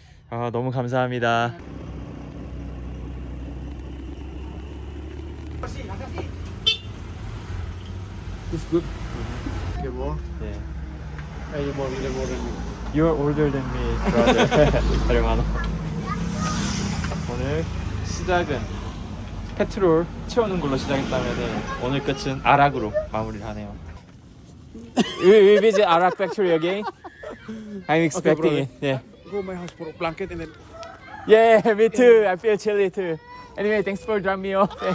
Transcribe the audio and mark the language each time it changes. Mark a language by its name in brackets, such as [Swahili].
[Korean] 아, 너무 감사합니다. [English] It's good. Okay, more. [Korean] 네. [English] You're more than me. You're older than me, brother. [Korean] 얼마나? 오늘 시작은 페트롤 채우는 걸로 시작했다면 오늘 끝은 아락으로 마무리를 하네요. [English] We visit Arak factory again. I'm expecting it. Yeah. Go my house for a blanket and then. Yeah, me too. I feel chilly too. Anyway, thanks for dropping me off.